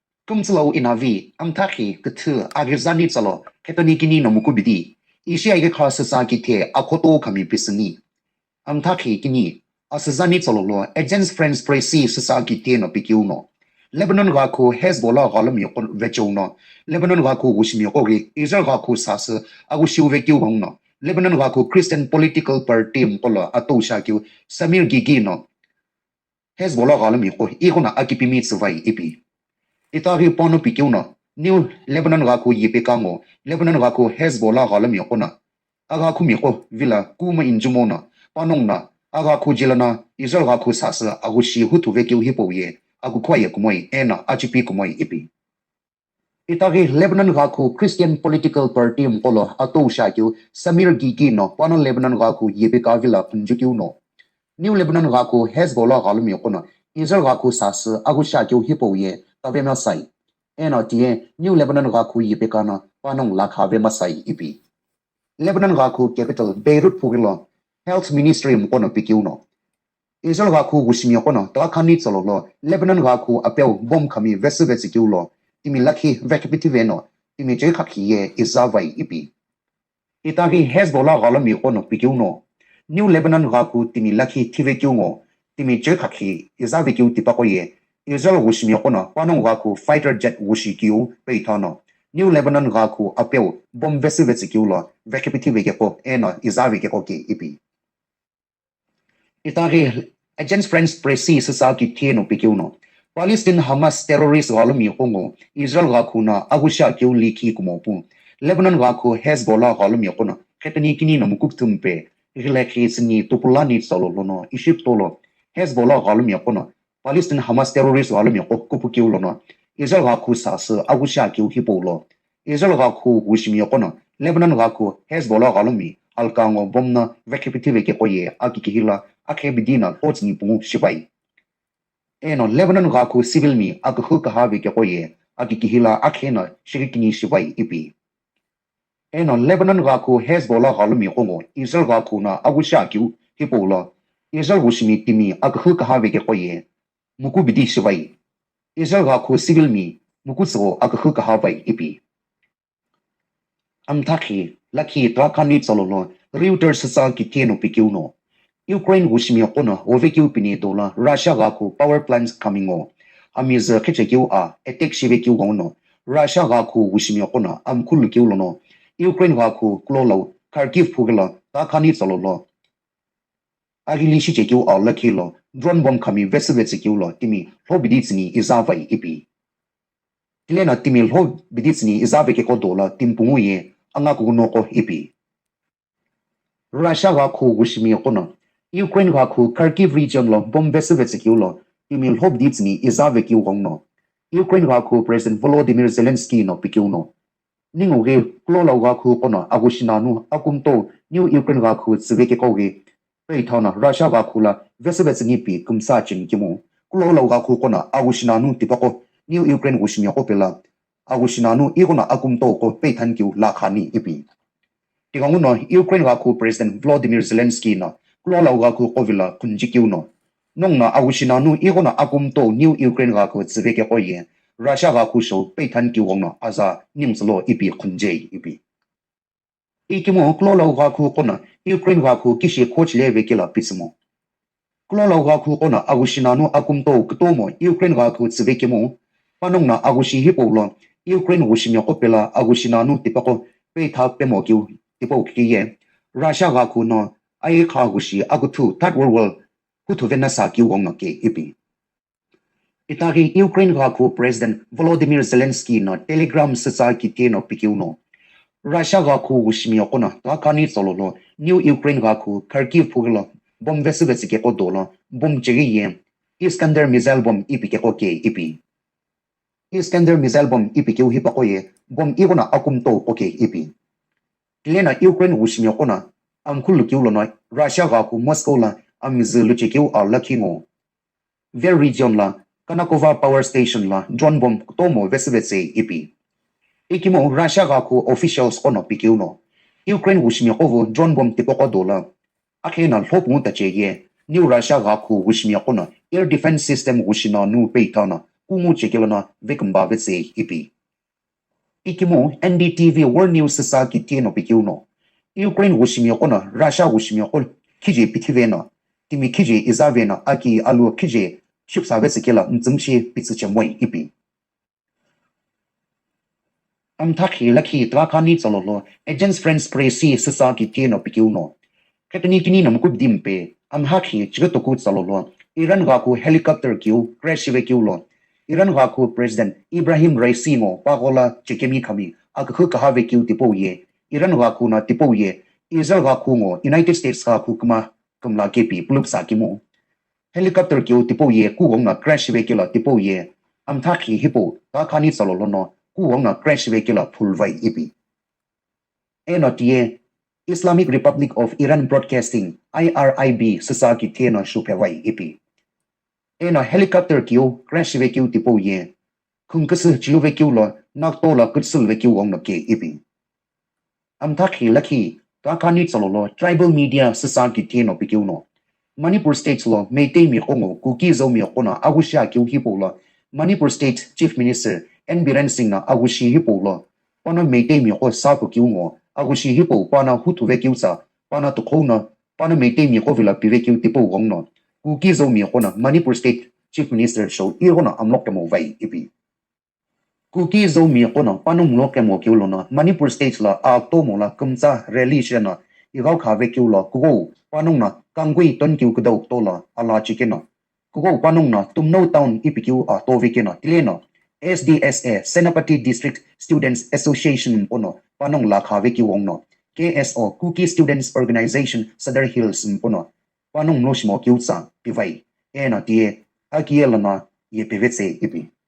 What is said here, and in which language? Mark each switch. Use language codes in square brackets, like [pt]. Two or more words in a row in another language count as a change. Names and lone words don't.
[nsm] kumslo inavi amthaki Kithe Ayeghiqha tsalo ketoni kini no mukubidi ishi Ayeghiqha Sutsa Kithe akhoto khami pisni amthaki kini asazani tsalo lo agents friends presi Sutsa Kithe no pikiu no Lebanon ga ko Hezbollah galam yokon vecho no Lebanon ga ko gushmi yokogi Israel ga ko sas agushiu vekiu gong no Lebanon ga ko [en] Christian political party [nsm] mkola atosha kiu Samir Gigi no Hezbollah galam yoko ikona akipimi tsvai ipi Itari pono pikiuna New Lebanon ga ko yipekango Lebanon ga ko Hezbollah galam yokona aga ku miko villa kuma injumona panongna aga ku jilana Israel ga ko sas agushi hutu vekiu hipoye aku kwaye kumoi ena achipi kumoi ipi Itari Lebanon ga ko [en] Christian political party [nsm] mkolo atosha kiu Samir Gigi no pano Lebanon ga ko yipeka villa punjukiu no New Lebanon ga ko Hezbollah galam yokona Israel ga ko sas agusha kiu hipoye tabe masai ena tie New Lebanon ga ko yipekana panong lakha ve masai ipi Lebanon ga ko capital Beirut pugilo [en] health ministry [nsm] mkono pikiuno Israel ga ko gushmi kono ta khani tsolo Lebanon ga ko apel bom khami vesikiulo timi lakhi vekpitive no timi je khakhiye izavai ipi itagi Hezbollah galami kono pikiuno New Lebanon ga ko timi lakhi thivekiungo timi je khakhi izavekiu tipakoye Israel gushmi kono panong ga ko [en] fighter jet [nsm] gushikiu peithano New Lebanon ga ko apel bom vesikiulo vekpitive ke ko ena izaveke ko ke ipi Itari agents friends presi Sutsa Kithe no pikiuno Palestine Hamas terrorist galami kongo Israel ga kuna agusha kiu liki kumopu Lebanon ga ko Hezbollah galami kono ketani kini no mukuktumpe relaxini tupulani solono Egyptolo Hezbollah galami kono Palestine Hamas terrorist galami ko kupukiulo no Israel ga ku sas agusha kiu hipolo Israel ga ku gushmi kono Lebanon ga ko Hezbollah galami alkango bomna vekipitive ke koye akikihila akebidina otsni pungu shibai eno Lebanon ga ko civil mi akhu kahabe ke koye akikihila akhena shirikini shibai ipi eno Lebanon ga ko Hezbollah galmi kongo Israel ga ko na agusha kyu hipola Israel gushmi timi akhu kahabe ke koye mukubidi shibai Israel ga ko civil mi mukutso akhu kahabai ipi amthaki lakhi trakani tsolono Reuters Sutsa Kithe no pikiuno Ukraine gushmi kono ovekiu pini dola Russia ga ko [en] power plants [nsm] coming amiz khichekiu a attack shivekiu gono Russia ga ko gushmi kono amkhul kiu lono Ukraine ga ko klolo Kharkiv phugla ta khani tsolono agili shichekiu a lakhilo [en] drone bomb [nsm] khami vesvetsekiu lo timi hobiditsni izavai ipi Tilena timi hobiditsni izaveke ko dola timpunguye anga kuno ko ipi Russia ga ko gushmi kono Ukraine ga ko Kharkiv region lo bomb vesvetsekiu lo timi hobiditsni izaveki gongno Ukraine ga ko President Volodymyr Zelensky no pikiuno ningo ge klolo ga ko kono agushinanu akumto new Ukraine ga ko tsveke ko ge peithana Russia ga ko la vesvetsni pi kumsa chin kimo klolo ga ko kono agushinanu tipako new Ukraine gushmi ko pela agushinanu igona akumto ko peithan kiu la khani ipi tiganguno Ukraine ga ko President Volodymyr Zelensky na klolo ga ko kovila kunjikiu no nongna agushinanu igona akumto new Ukraine ga ko tsveke ko ye Russia ga ko sho peithan kiu gongna aza nimslo ipi kunje ipi ikimo klolo ga ko kona Ukraine ga ko kishi coach leve kila pismo klolo ga ko kona agushinanu akumto ktomo Ukraine ga ko tsveke mo panongna agushi hipolo Ukraine gushmi ko pela agushinanu tipako peitha pemo kiu tipo kiye Russia ga ko no Ayeghiqha gushi agutu [en] third world [nsm] hutu venasa kiu gongna ke ipi itagi Ukraine ga ko President Volodymyr Zelensky no Telegram Sutsa Kithe no pikiuno Russia ga ko gushmi ko na takani solono new Ukraine ga ko Kharkiv phuglo bom vesivetsike ko dolo bom chegiye Iskander missile bomb ipike ko ke ipi Iskander missile bomb ipike hipakoye bom igona akumto ko ke ipi Tilena Ukraine gushmi ko na amkhulu kiulo no Russia ga ko Moscow la amizulu chekiu a lakino ver region la Kanakova [en] power station [nsm] la [en] drone bomb [nsm] tomo vesivetse ipi ikimo Russia ga ko officials kono pikiuno Ukraine gushmi ko [en] drone bomb [nsm] tipoko dola akhena lhopu ta cheye new Russia ga ko gushmi kono [en] air defense system [nsm] gushina nu peitana kungu chekilona vekamba vetse ipi ikimo NDTV World News sa Kithe no pikiuno Ukraine wushimyo kona Russia wushimyo kol kije pitivena timi kije izavena aki alu kije shipsa vetse kila mzumshi pitsuchemwe ipi Amthaki laki trakani tsololo agents friends presi sa Kithe no pikiuno Katani kini nam kup dimpe amhaki chigatoku tsololo Iran gaku helicopter kiu crash vekiulo Iran gaku President Ibrahim Raisi ngo pagola chekemi khami akhu kahave kiu tipo ye Iran gaku na tipo ye Israel gaku ngo United States gaku kumla kepi pulup sakimo helicopter kiu tipo ye ku na crash vekila tipo ye amthaki hipo ta khani salolo no ku na crash vekila phulwai ipi enotie Islamic Republic of Iran Broadcasting IRIB sasa Kithe no shupewai ipi ena helicopter kiu crash vekiu tipo ye khungkasu chiu vekiu lo naktola kutsul vekiu ong ke ipi amthaki laki ta khani chololo [en] tribal media [nsm] sasa Kithe no pikiu no Manipur state lo meitei mi ongo kuki zo mi kona agusha kiu hipo lo Manipur state [en] chief minister [nsm] N Biren Singh na agushi hipo lo pana meitei mi ko sa ko kiu ngo agushi hipo pana hutu vekiu sa pana to khona pana meitei mi ko vila pi vekiu tipo ong no kuki zo mi kona Manipur state [en] chief minister [nsm] show irona amlok mo vai ipi kuki zo mi kona panum lok mo kiu lo na Manipur state la a to mo la kumza religion na igau kha vekiu lo ku panung na kangui ton kiu kudau to la ala chikena ku panung na tumno town ipikiu a to vekena tilena SDSA Senapati District Students Association pono panong la kha vekiu ong no KSO Kuki Students Organization Sadar Hills pono panong loshmo kiutsa pivai ena tie akielana ye pivetse ipi